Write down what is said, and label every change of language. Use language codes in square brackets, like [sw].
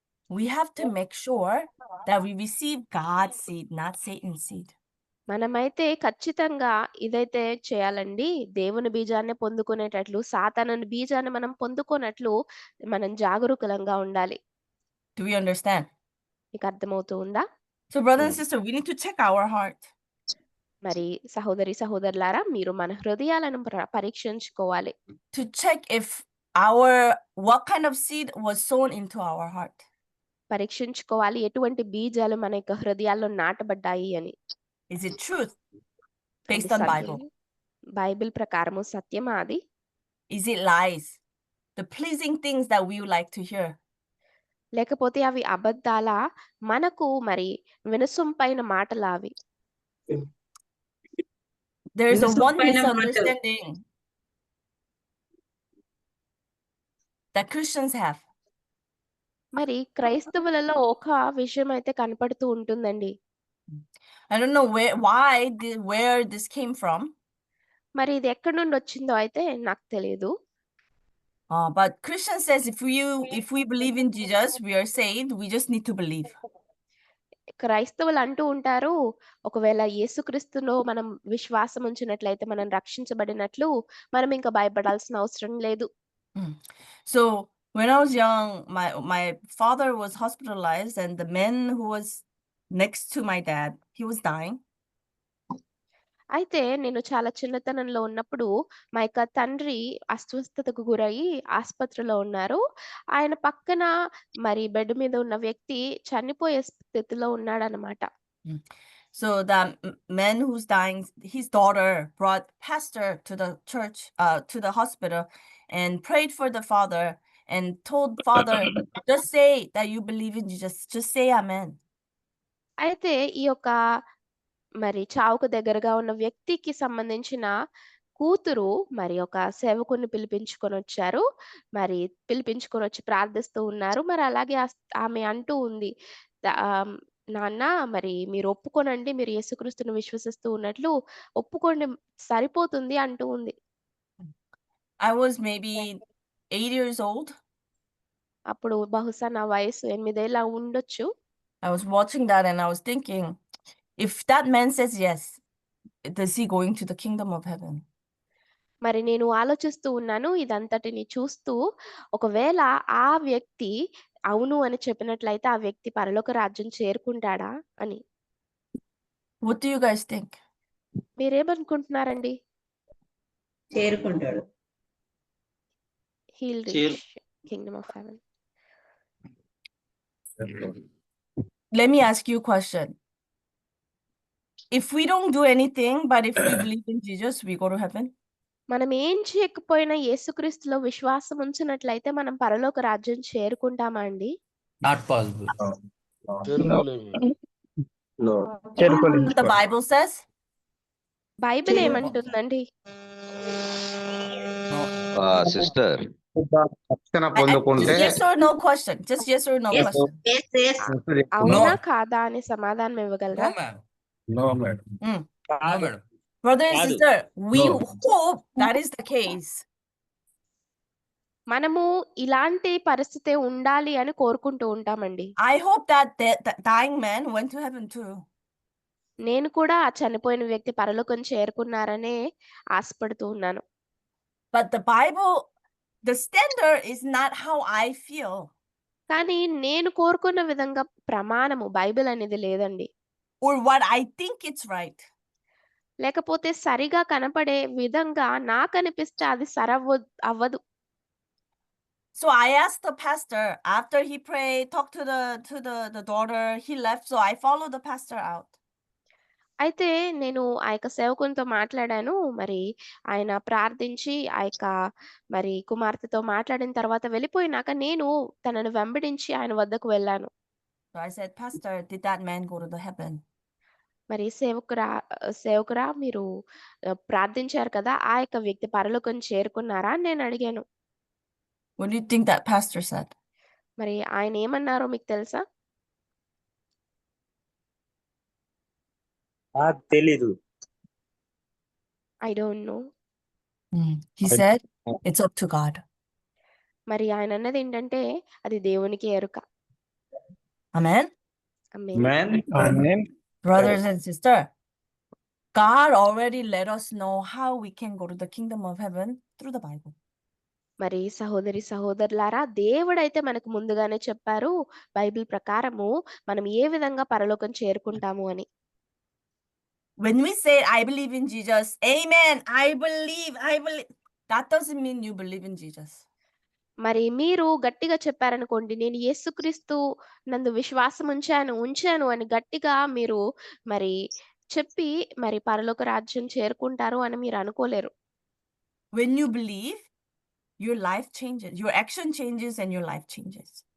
[en] We have to make sure that we receive God's seed, not Satan's seed. [te] మనమైతే ఖచ్చితంగా ఇదైతే చేయాలండి, దేవుని బీజాన్ని పొందుకునేటట్లు సాతానుని బీజాన్ని మనం పొందుకున్నట్లు మనం జాగరూకులంగా ఉండాలి. [en] Do we understand? [te] మీకు అర్థమవుతూ ఉందా? [en] So brothers and sisters, we need to check our heart. [te] మరి సహోదరులారా, మీరు మన హృదయాలను పరీక్షించుకోవాలి. [en] To check if what kind of seed was sown into our heart. [te] పరీక్షించుకోవాలి ఎటువంటి బీజాలు మన యొక్క హృదయాల్లో నాటబడ్డాయి అని. [en] Is it truth based on Bible? [te] Bible ప్రకారము సత్యమా అది? [en] Is it lies? The pleasing things that we would like to hear? [te] లేకపోతే అవి అబద్ధాలా, మనకు మరి వినసొంపైన మాటలా అవి? [en] There's a one [te] పైన మాట [en] misunderstanding that Christians have. [te] మరి క్రైస్తవులలో ఒక విషయం అయితే కనపడుతూ ఉంటుందండి. [en] I don't know where this came from. [te] మరి ఇది ఎక్కడి నుండి వచ్చిందో అయితే నాకు తెలియదు. [en] But Christian says if we believe in Jesus, we are saved. We just need to believe. [te] క్రైస్తవులు అంటూ ఉంటారు, ఒకవేళ యేసుక్రీస్తులో మనం విశ్వాసం ఉంచినట్లయితే మనం రక్షించబడినట్లు, మనం ఇంకా భయపడాల్సిన అవసరం లేదు. [en] So when I was young, my father was hospitalized, and the man who was next to my dad, he was dying. [te] అయితే నేను చాలా చిన్నతనంలో ఉన్నప్పుడు మా యొక్క తండ్రి అస్వస్థతకు గురయ్యి ఆస్పత్రిలో ఉన్నారు. ఆయన పక్కన మరి బెడ్ మీద ఉన్న వ్యక్తి చనిపోయే స్థితిలో ఉన్నాడనమాట. [en] So the man who's dying, his daughter brought pastor to the church, to the hospital, and prayed for the father and told father, just say that you believe in Jesus. Just say amen. [te] అయితే ఈ యొక్క మరి చావుకు దగ్గరగా ఉన్న వ్యక్తికి సంబంధించిన కూతురు మరి ఒక సేవకుని పిలిపించుకొనొచ్చారు. మరి పిలిపించుకొనొచ్చి ప్రార్థిస్తూ ఉన్నారు. మరి అలాగే ఆమె అంటూ ఉంది, నాన్న మరి మీరు ఒప్పుకోనండి, మీరు యేసుక్రీస్తుని విశ్వసిస్తూ ఉన్నట్లు ఒప్పుకోండి సరిపోతుంది అంటూ ఉంది. [en] I was maybe 8 years old. [te] అప్పుడు బహుశా నా వయసు 8 ఏళ్ల ఉండొచ్చు. [en] I was watching that and I was thinking, if that man says yes, is he going to the kingdom of heaven? [te] మరి నేను ఆలోచిస్తూ ఉన్నాను ఇదంతటిని చూస్తూ, ఒకవేళ ఆ వ్యక్తి అవును అని చెప్పినట్లయితే ఆ వ్యక్తి పరలోక రాజ్యం చేరుకుంటాడా అని. [en] What do you guys think? [te] మీరేమనుకుంటున్నారండి? చేరుకుంటాడు. [en] He'll reach kingdom of heaven. Let me ask you a question. If we don't do anything, but if we believe in Jesus, we go to heaven? [te] మనం ఏం చేయకపోయినా యేసుక్రీస్తులో విశ్వాసం ఉంచినట్లయితే మనం పరలోక రాజ్యం చేరుకుంటామా అండి? [en] Not possible. [te] చేరుకోలేము. [en] What the Bible says? [te] Bible ఏమంటుందండి? [en] sister [te] రక్షణ [en] Just [te] పొందుకుంటే [en] yes or no question. Just yes or no Yes. question. Yes, yes. [te] అవునా కాదా అని సమాధానం ఇవ్వగలరా? [en] No, ma'am. No madam. No, madam. Brother and sister, we No. hope that is the case. [te] మనము ఇలాంటి పరిస్థితే ఉండాలి అని కోరుకుంటూ ఉంటామండి. [en] I hope that that dying man went to heaven too. [te] నేను కూడా ఆ చనిపోయిన వ్యక్తి పరలోకం చేరుకున్నారనే ఆశపడుతూ ఉన్నాను. [en] But the Bible, the standard is not how I feel. [te] కానీ నేను కోరుకున్న విధంగా ప్రమాణము బైబిల్ అనేది లేదండి. [en] Or what I think it's right. [te] లేకపోతే సరిగా కనపడే విధంగా నాకనిపిస్తే అది అవ్వదు. [en] So I asked the pastor after he prayed, talked to the daughter, he left. So I followed the pastor out. [te] అయితే నేను ఆ యొక్క సేవకునితో మాట్లాడాను. మరి ఆయన ప్రార్థించి ఆ యొక్క మరి కుమార్తెతో మాట్లాడిన తర్వాత వెళ్ళిపోయినాక నేను తనను వెంబడించి ఆయన వద్దకు వెళ్ళాను. [en] So I said, Pastor, did that man go to the heaven? [te] మరి సేవకురా మీరు ప్రార్థించారు కదా, ఆ యొక్క వ్యక్తి పరలోకం చేరుకున్నారా అని నేను అడిగాను. [en] What do you think that pastor said? [te] మరి ఆయన ఏమన్నారో మీకు తెలుసా? తెలీదు. [en] I don't know. He said, it's up to God. [te] మరి ఆయన అన్నది ఏంటంటే అది దేవునికి ఎరుక. [en] Amen. ఆమేన్. Brothers and sisters, God already let us know how we can go to the kingdom of heaven through the Bible. [te] మరి సహోదరులారా, దేవుడైతే మనకు ముందుగానే చెప్పారు బైబిల్ ప్రకారము మనం ఏ విధంగా పరలోకం చేరుకుంటాము అని. [en] When we say I believe in Jesus, amen, I believe, that doesn't mean you believe in Jesus. [te] మరి మీరు గట్టిగా చెప్పారనుకోండి, నేను యేసుక్రీస్తు నందు విశ్వాసం ఉంచాను అని గట్టిగా మీరు మరి చెప్పి మరి పరలోక రాజ్యం చేరుకుంటారు అని మీరు అనుకోలేరు. [en] When you believe, your life changes, your action changes and your life changes.